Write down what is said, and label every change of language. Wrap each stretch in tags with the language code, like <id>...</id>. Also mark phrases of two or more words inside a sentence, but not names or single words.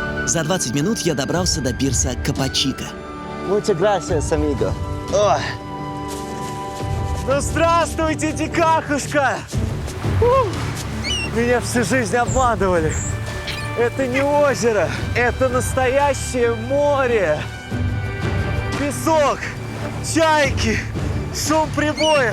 <ru>За 20 минут я добрался до пирса Капачика.</ru> <es>Muchas gracias, amigo.</es> <ru>Ой. Ну, здравствуйте, Титикакушка! Меня всю жизнь обманывали. Это не озеро, это настоящее море. Песок, чайки, шум прибоя.</ru>